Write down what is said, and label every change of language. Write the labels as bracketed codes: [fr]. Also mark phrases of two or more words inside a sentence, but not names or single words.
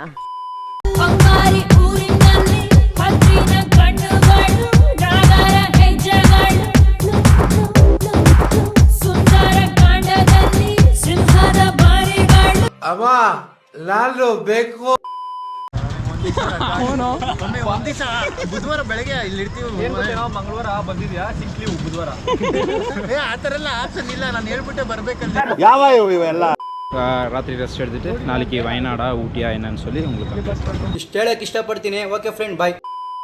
[kn] ಬಂಗಾರಿ ಊರಿನಲ್ಲಿ ಹದ್ದಿನ ಕಣ್ಣುಗಳು ನಾಗರ ಹೆಜ್ಜೆಗಳು ಸುಂದರ ಕಾಂಡದಲ್ಲಿ ಸಿಂಹದ ಬಾರಿಗಳು. ಅಮ್ಮ ಲಾಲು ಬೇಕು. ಬುಧವಾರ ಬೆಳಗ್ಗೆ ಇಲ್ಲಿ ಇರ್ತೀವಿ. ಮಂಗಳವಾರ ಬಂದಿದ್ಯಾ ಸಿಕ್ಲಿ ಬುಧವಾರ. ಆ ಥರ ಎಲ್ಲ ಆಪ್ಷನ್ ಇಲ್ಲ, ನಾನು ಹೇಳ್ಬಿಟ್ಟೆ ಬರ್ಬೇಕಂತ. ಯಾವ ಇವೆಲ್ಲ [ta] ராத்திரி ரெஸ்ட் எடுத்துட்டு நாளைக்கு வயநாடா ஊட்டியா என்னன்னு சொல்லி உங்களுக்கு [kn] ಇಷ್ಟು ಹೇಳಕ್ಕೆ ಇಷ್ಟಪಡ್ತೀನಿ. [en] okay friend, bye.